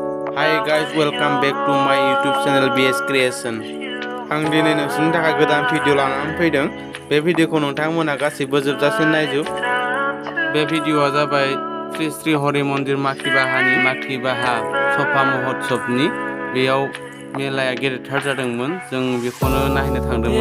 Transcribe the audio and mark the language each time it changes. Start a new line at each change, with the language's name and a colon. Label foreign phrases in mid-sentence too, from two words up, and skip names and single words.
English: Hi guys, welcome back to my YouTube channel b.boys creation.
Bodo: आं दिनै नोंसोरनि थाखाय गोदान भिडिअ लानानै फैदों। बे भिडिअखौ नोंथांमोना गासैबो जोबजासिम नायजोब। बे भिडिअआ जाबाय श्री हरिमन्दिर माखिबाहा सभा महोत्सबनि। बेयाव मेलाया गेदेरथार जादोंमोन। जों बेखौनो नायनो थांदोंमोन।